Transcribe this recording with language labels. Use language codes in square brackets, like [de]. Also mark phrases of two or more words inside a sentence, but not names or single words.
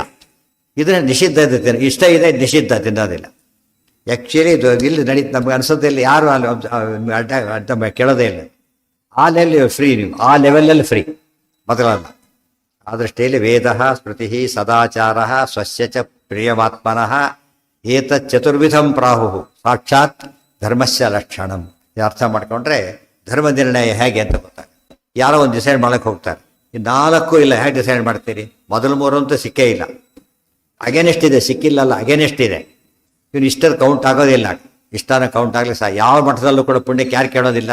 [kn] ಇದನ್ನ ನಿಷಿದ್ಧ ಇದೆ, ಇಷ್ಟ ಇದೆ, ನಿಷಿದ್ಧ ತಿನ್ನೋದಿಲ್ಲ. ಆ್ಯಕ್ಚುಲಿ ಇದು ಇಲ್ಲಿ ನಡೀತು. ನಮ್ಗೆ ಅನ್ಸೋದಿಲ್ಲ, ಯಾರು ಅಲ್ಲಿ ಅಡ್ಡ ಕೇಳೋದೇ ಇಲ್ಲ. ಆ ಲೆವೆಲ್ ಫ್ರೀ, ನೀವು ಆ ಲೆವೆಲಲ್ಲಿ ಫ್ರೀ, ಮೊದಲಲ್ಲ. ಆ ದೃಷ್ಟಿಯಲ್ಲಿ ವೇದ, ಸ್ಮೃತಿ, ಸದಾಚಾರ, [sa] ಸ್ವಸ್ಯ ಚ ಪ್ರಿಯಮಾತ್ಮನಃ ಏತಚ್ಚತುರ್ವಿಧಂ ಪ್ರಾಹು ಸಾಕ್ಷಾತ್ ಧರ್ಮಸ್ಯ ಲಕ್ಷಣಂ. [kn] ಅರ್ಥ ಮಾಡ್ಕೊಂಡ್ರೆ ಧರ್ಮ ನಿರ್ಣಯ ಹೇಗೆ ಅಂತ ಗೊತ್ತಾಗುತ್ತೆ. ಯಾರೋ ಒಂದು ಡಿಸೈಡ್ ಮಾಡಕ್ಕೆ ಹೋಗ್ತಾರೆ, ಈ 4 ಇಲ್ಲ, ಹೇಗೆ ಡಿಸೈಡ್ ಮಾಡ್ತೀರಿ? ಮೊದಲು 3 ಅಂತೂ ಸಿಕ್ಕೇ ಇಲ್ಲ. ಅಗೇನೆಸ್ಟ್ ಇದೆ, ಸಿಕ್ಕಿಲ್ಲಲ್ಲ, ಅಗೇನೆಸ್ಟ್ ಇದೆ. ಇವನು ಇಷ್ಟಲ್ಲಿ ಕೌಂಟ್ ಆಗೋದಿಲ್ಲ. ಇಷ್ಟನ ಕೌಂಟ್ ಆಗಲಿ ಯಾವ ಮಠದಲ್ಲೂ ಕೂಡ ಪುಣ್ಯಕ್ಕೆ ಯಾರು ಕೇಳೋದಿಲ್ಲ.